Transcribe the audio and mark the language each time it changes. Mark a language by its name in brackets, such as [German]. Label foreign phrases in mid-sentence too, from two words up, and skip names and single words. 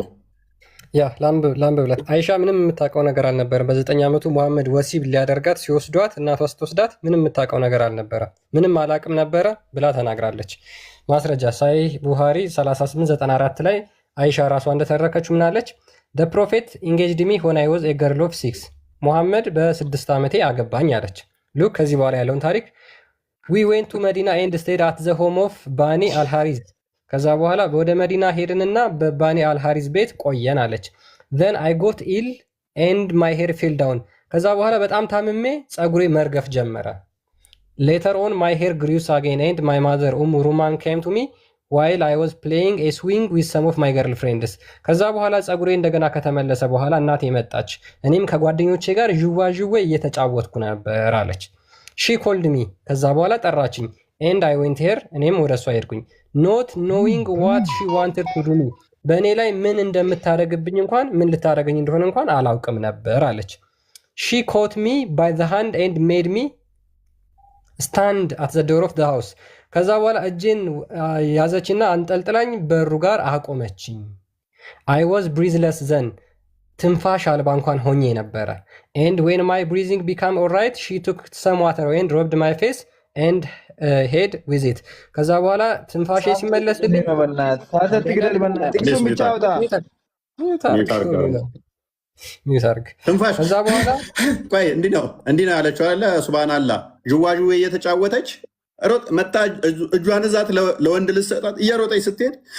[Amharic] ያ ላምብብለት። አይሻ ምንም የምታውቀው ነገር አልነበረም። በ9 ዓመቱ ሙሐመድ ወሲብ ሊያደርጋት ሲወስዷት እናቷ ስትወስዳት ምንም የምታውቀው ነገር አልነበረም። ምንም አላቅም ነበረ ብላ ተናግራለች። ማስረጃ ሳሂህ ቡሃሪ 3894 ላይ አይሻ ራሷ እንደተረከችው ምናለች? [English] the prophet engaged me when I was a girl of 6 [Amharic] ሙሐመድ በ6 ዓመቴ አገባኝ አለች። ሉክ ከዚህ በኋላ ያለውን ታሪክ [English] we went to Medina and stayed at the home of ባኒ አልሃሪዝ [Amharic] ከዛ በኋላ ወደ መዲና ሄድንና በባኒ አልሃሪዝ ቤት ቆየን አለች። [English] then I got ill and my hair fell down [Amharic] ከዛ በኋላ በጣም ታምሜ ጸጉሬ መርገፍ ጀመረ። [English] later on my hair grew again and my mother Ruman came to me while I was playing a swing with some of my [Amharic] girlfriends ከዛ በኋላ ጸጉሬ እንደገና ከተመለሰ በኋላ እናቴ መጣች፣ እኔም ከጓደኞቼ ጋር ዥዋዥዌ እየተጫወትኩ ነበር አለች። [English] she called me [Amharic] ከዛ በኋላ ጠራችኝ [English] and I went here [Amharic] እኔም ወደሷ ሄድኩኝ [English] not knowing what she wanted to do me [Amharic] በእኔ ላይ ምን እንደምታደርግብኝ እንኳን ምን ልታደርገኝ እንደሆነ እንኳን አላውቅም ነበር አለች። [English] she caught me by the hand and made me stand at the door of the house [Amharic] ከዛ በኋላ እጄን ያዘችና አንጠልጥላኝ በሩ ጋር አቆመችኝ። [English] I was breathless then [Amharic] ትንፋሽ አልባ እንኳን ሆኜ ነበረ። [English] and when my breathing became alright she took some water and rubbed my face and head with it [Amharic] ከዛ በኋላ ትንፋሼ ሲመለስልኝ ከዛ በኋላ ቆይ እንዲህ ነው ያለችው አለ ሱብሃንአላህ። ዥዋዥዌ እየተጫወተች መጣ እጇን እዛት ለወንድ ልሰጣት እየሮጠች ስትሄድ